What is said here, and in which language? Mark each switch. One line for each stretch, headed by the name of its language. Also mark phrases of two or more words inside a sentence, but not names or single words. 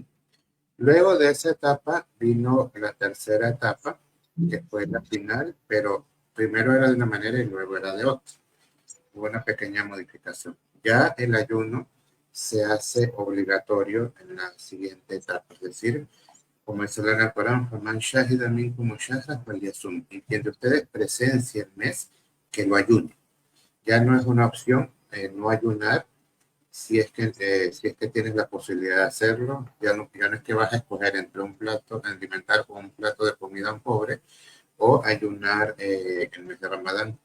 Spanish: Luego de esa etapa vino la tercera etapa, que fue la final, pero primero era de una manera y luego era de otra. Hubo una pequeña modificación. Ya el ayuno se hace obligatorio en la siguiente etapa, es decir, como dice el Corán,
Arabic: "فمن شهد منكم الشهر فليصمه",
Spanish: y quien de ustedes presencia el mes, que lo ayune. Ya no es una opción no ayunar si es que tienes la posibilidad de hacerlo. Ya no es que vas a escoger entre un plato alimentar o un plato de comida a un pobre o ayunar el mes de Ramadán.